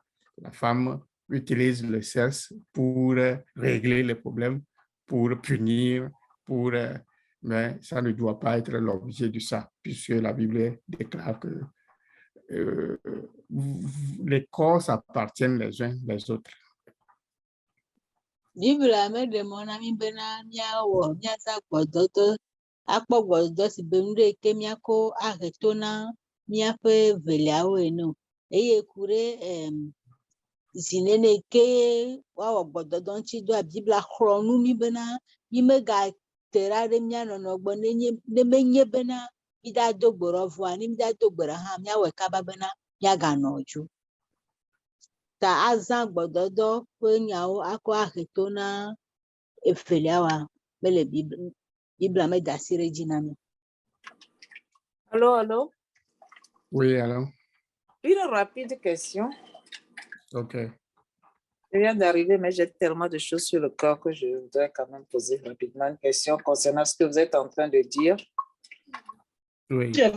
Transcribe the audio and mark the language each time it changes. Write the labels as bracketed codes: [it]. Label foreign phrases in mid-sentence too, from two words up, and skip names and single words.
[fr] La femme utilise le sexe pour régler les problèmes, pour punir, mais ça ne doit pas être l'objet de ça, puisque la Bible déclare que les corps s'appartiennent les uns les autres. [ee] Bibla meɖe mɔ na mi bena míawɔ míaza gbɔdɔdɔ akpɔ gbɔdɔdɔ si be nu ɖe ke míako ahe to na míaƒe veliawo ene o. Eye ku ɖe zinene ke woawɔ gbɔdɔdɔ ŋuti doa Bibla xlɔ̃ nu mi bena mi megate ɖa ɖe mía nɔnɔ gbɔ ne menye bena mída do gbe ɖa vɔa ne mída do gbe ɖa hã míawɔe kaba bena míaganɔ dzo. Ta azã gbɔdɔdɔ ƒe nyawo akɔ ahe to na evelia mele Bibla meda asi ɖe dzi na mi. [fr] Allô? Oui, alors? Une rapide question. OK. Je viens d'arriver, mais j'ai tellement de choses sur le cœur que je voudrais quand même poser rapidement une question concernant ce que vous êtes en train de dire. Oui.